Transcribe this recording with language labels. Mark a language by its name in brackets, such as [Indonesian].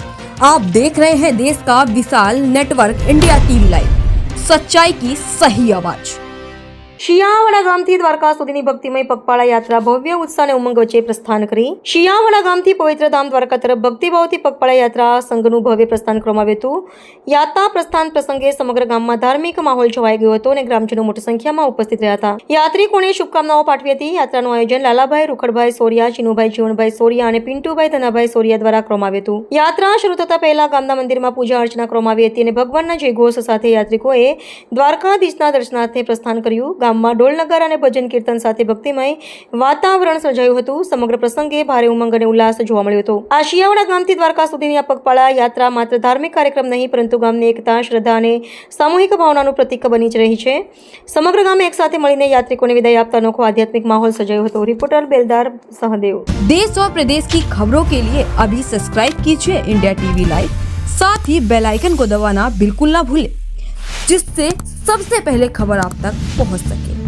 [Hindi] आप देख रहे हैं देश का विशाल नेटवर्क इंडिया टीवी लाइव, सच्चाई की सही आवाज। [Gujarati] શિયાવાડા ગામથી દ્વારકા સુધીની ભક્તિમય પગપાળા યાત્રા ભવ્ય ઉત્સાહ અને ઉમંગ વચ્ચે પ્રસ્થાન કરી શિયાવાડા ગામથી પવિત્ર ધામ દ્વારકા તરફ ભક્તિભાવથી પગપાળા યાત્રા સંઘનું ભવ્ય પ્રસ્થાન કરવામાં આવ્યું હતું। યાત્રા પ્રસ્થાન પ્રસંગે સમગ્ર ગામમાં ધાર્મિક માહોલ છવાઈ ગયો હતો અને ગ્રામજનો મોટી સંખ્યામાં ઉપસ્થિત રહ્યા હતા। યાત્રિકોને શુભકામનાઓ પાઠવી હતી। યાત્રાનું આયોજન લાલાભાઈ રૂખડભાઈ સોરિયા, ચીનુભાઈ જીવણભાઈ સોરિયા અને પિન્ટુભાઈ ધનાભાઈ સોરિયા દ્વારા કરવામાં આવ્યું હતું। યાત્રા શરૂ થતા પહેલા ગામના મંદિરમાં પૂજા અર્ચના કરવામાં આવી હતી અને ભગવાનના જયઘોષ સાથે યાત્રિકોએ દ્વારકાધીશના દર્શનાર્થે પ્રસ્થાન કર્યું। ગામમાં ઢોલ નગારા અને ભજન કીર્તન સાથે ભક્તિમય વાતાવરણ સર્જાયું હતું। સમગ્ર પ્રસંગે ભારે ઉમંગ અને ઉલ્લાસ જોવા મળ્યો હતો। આ શિયાવાડા ગામથી દ્વારકા સુધીની આ પગપાળા યાત્રા માત્ર ધાર્મિક કાર્યક્રમ નહીં, પરંતુ ગામની એકતા, શ્રદ્ધા અને સામૂહિક ભાવનાનું પ્રતીક બની જ રહી છે। સમગ્ર ગામ એક સાથે મળીને યાત્રિકોને વિદાય આપતા અનોખો આધ્યાત્મિક માહોલ સર્જાયો હતો। [Hindi] રિपोर्टर बेलदार सहदेव। देश और प्रदेश की खबरों के लिए अभी सब्सक्राइब कीजिए इंडिया टीवी लाइव, साथ ही बेल आइकन को दबाना बिल्कुल ना भूलें, जिससे सबसे पहले खबर आप तक पहुंच सके।